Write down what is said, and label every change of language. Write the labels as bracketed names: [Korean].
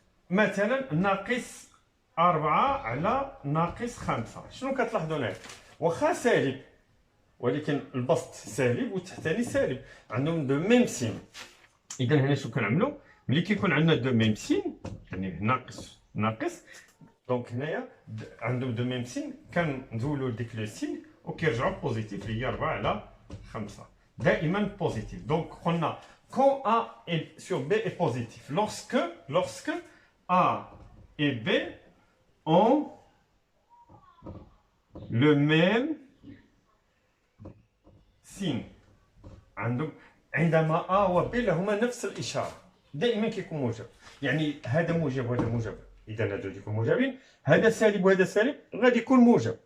[Arabic] مثلا ناقص 4 على ناقص 5 شنو كتلاحظوا هنا؟ واخا سالب ولكن البسط سالب والتحتاني سالب، عندهم دو ميم سين. اذا هنا شنو كنعملوا؟ ملي كيكون عندنا دو ميم سين، يعني ناقص دونك هنايا عندهم دو ميم سين كنزولوا ديك لو سين وكيرجعوا بوزيتيف اللي هي 4 على 5 دائما بوزيتيف. دونك قلنا [French] quand A sur B est positif, lorsque A et B ont le même signe. [Arabic] عندما A و B لهما نفس الإشارة دائما كيكون موجب، يعني هذا موجب وهذا موجب، إذا هادو يكونوا موجبين، هذا سالب وهذا سالب غادي يكون موجب.